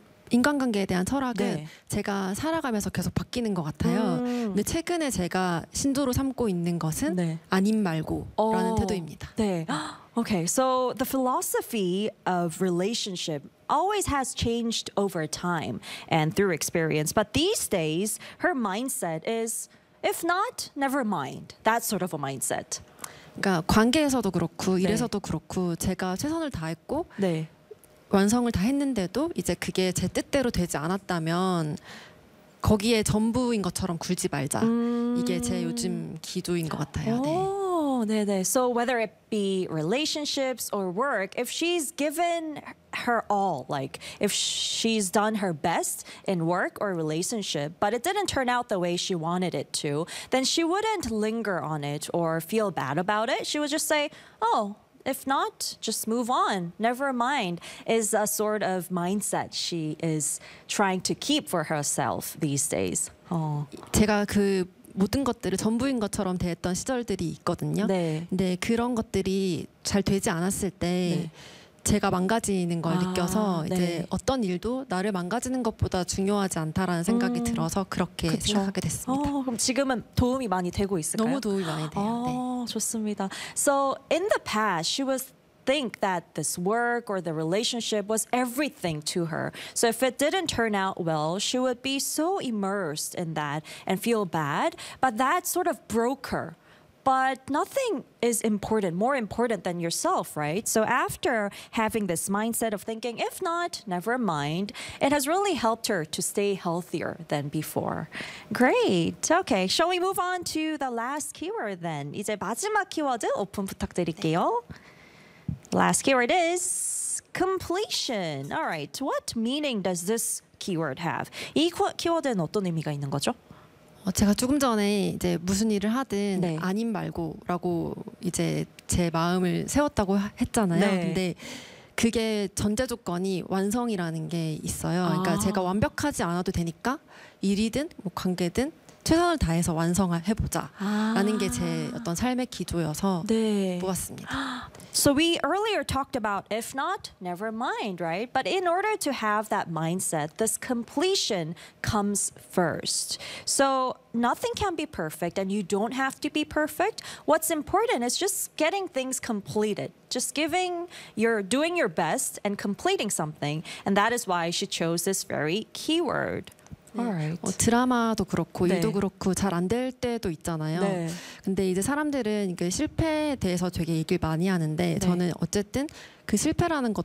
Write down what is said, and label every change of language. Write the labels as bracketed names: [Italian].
[Korean] 인간관계에 대한 철학은 네. 제가 살아가면서 계속 바뀌는 것 같아요. 근데 최근에 제가 신조로 삼고 있는 것은 네. 아님 말고라는 태도입니다. 네. [English] Okay, so the philosophy of relationship always has changed over time and through experience. But these days, her mindset is, if not, never mind. That sort of a mindset. [Korean] 그러니까 관계에서도 그렇고 네. 일에서도 그렇고 제가 최선을 다했고 네. 완성을 다 했는데도 이제 그게 제 뜻대로 되지 않았다면 거기에 전부인 것처럼 굴지 말자. 이게 제 요즘 기조인 것 같아요. 네. 네네. [English] So whether it be relationships or work, if she's given her all, like if she's done her best in work or relationship, but it didn't turn out the way she wanted it to, then she wouldn't linger on it or feel bad about it. She would just say, oh, if not, just move on. Never mind is a sort of mindset she is trying to keep for herself these days. [Korean] 제가 그 모든 것들을 전부인 것처럼 대했던 시절들이 있거든요. 네. 근데 그런 것들이 잘 되지 않았을 때 네. 제가 망가지는 걸 느껴서 이제 네. 어떤 일도 나를 망가지는 것보다 중요하지 않다라는 생각이 들어서 그렇게 그쵸? 생각하게 됐습니다. 그럼 지금은 도움이 많이 되고 있을까요? 너무 도움이 많이 돼요. 네. 좋습니다. [English] So in the past, she was think that this work or the relationship was everything to her. So if it didn't turn out well, she would be so immersed in that and feel bad. But that sort of broke her. But nothing is important, more important than yourself, right? So after having this mindset of thinking, if not, never mind, it has really helped her to stay healthier than before. Great. Okay, shall we move on to the last keyword then? [Korean] 이제 마지막 키워드 오픈 부탁드릴게요. [English] Last keyword is completion. All right, what meaning does this keyword have? [Korean] 이 키워드는 어떤 의미가 있는 거죠? 제가 조금 전에 이제 무슨 일을 하든 네. 아님 말고라고 이제 제 마음을 세웠다고 했잖아요. 네. 근데 그게 전제 조건이 완성이라는 게 있어요. 그러니까 제가 완벽하지 않아도 되니까 일이든 뭐 관계든 최선을 다해서 완성을 해보자 라는 게 제 어떤 삶의 기조여서 네. 보았습니다. [English] So we earlier talked about if not, never mind, right? But in order to have that mindset, this completion comes first. So nothing can be perfect and you don't have to be perfect. What's important is just getting things completed. Just giving, you're doing your best and completing something. And that is why she chose this very keyword. [Korean] 네. 드라마도 그렇고 네. 일도 그렇고 잘 안 될 때도 있잖아요. 네. 근데 이제 사람들은 그 실패에 대해서 되게 얘기를 많이 하는데 네. 저는 어쨌든 그 실패라는 것